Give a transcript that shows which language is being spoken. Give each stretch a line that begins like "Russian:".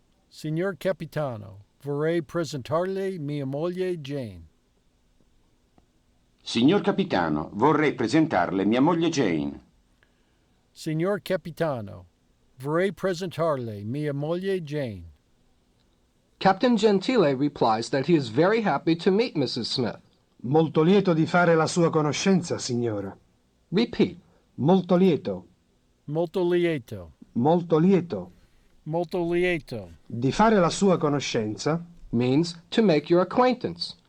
Italian: Signor Capitano, vorrei presentarle mia moglie Jane. Signor capitano, vorrei presentarle mia moglie Jane. Signor Capitano, vorrei presentarle mia moglie Jane.
English: Captain Gentile replies that he is very happy to meet Mrs. Smith.
Italian: Molto lieto di fare la sua conoscenza, signora.
English: Repeat.
Italian: Molto lieto. Molto lieto. Molto lieto. Molto lieto. Di fare la sua conoscenza.
English: Means to make your acquaintance.